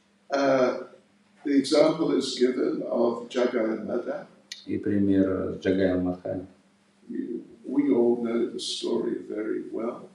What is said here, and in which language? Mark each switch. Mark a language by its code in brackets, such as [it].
[en] The example is given of Jagaya Madha. [ru] И пример с Джагаем Мадхой. [en] We all know the story very well.